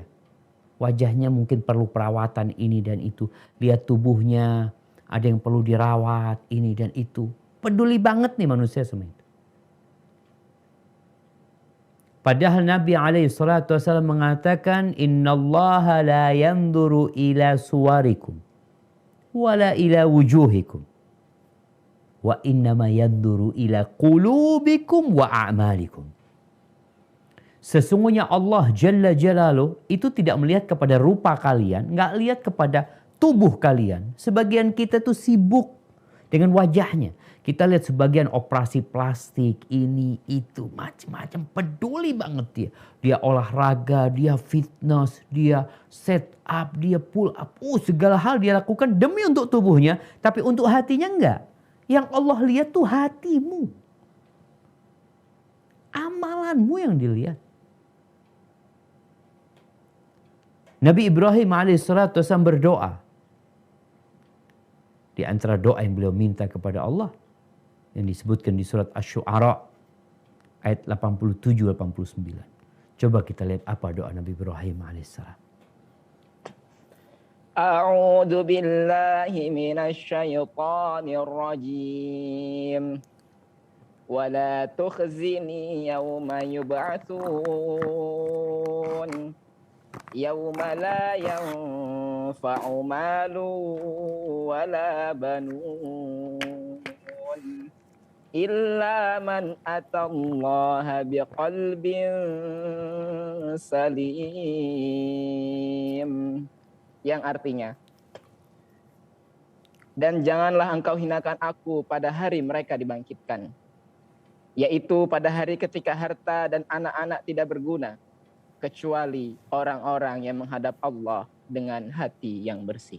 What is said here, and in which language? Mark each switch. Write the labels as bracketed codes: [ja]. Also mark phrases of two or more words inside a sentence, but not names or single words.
[id] Wajahnya mungkin perlu perawatan ini dan itu. Lihat tubuhnya, ada yang perlu dirawat, ini dan itu. Peduli banget nih manusia semua itu. Padahal Nabi SAW mengatakan, [ar] إن الله لا ينظر إلى صوركم ولا إلى وجوهكم وإنما ينظر إلى قلوبكم وأعمالكم. [id] Sesungguhnya Allah Jalla Jalaluh itu tidak melihat kepada rupa kalian, nggak lihat kepada tubuh kalian. Sebagian kita tuh sibuk dengan wajahnya. Kita lihat sebagian operasi plastik, ini, itu, macam-macam. Peduli banget dia. Dia olahraga, dia fitness, dia [en] set up, [id] dia [en] pull up. [id] Segala hal dia lakukan demi untuk tubuhnya. Tapi untuk hatinya enggak. Yang Allah lihat tuh hatimu. Amalanmu yang dilihat. Nabi Ibrahim [ar] عليه الصلاة والسلام [id] berdoa. Di antara doa yang beliau minta kepada Allah yang disebutkan di surat Asy-Syu'ara ayat 87-89. Coba kita lihat apa doa Nabi Ibrahim alaihissalam. [ar] أعوذ بالله من الشيطان الرجيم. ولا تخزني يوم يبعثون. يوم لا ينفع مال ولا بنون. إلا من أتى الله بقلب سليم. [id] Yang artinya, dan janganlah engkau hinakan aku pada hari mereka dibangkitkan, yaitu pada hari ketika harta dan anak-anak tidak berguna, kecuali orang-orang yang menghadap Allah dengan hati yang bersih.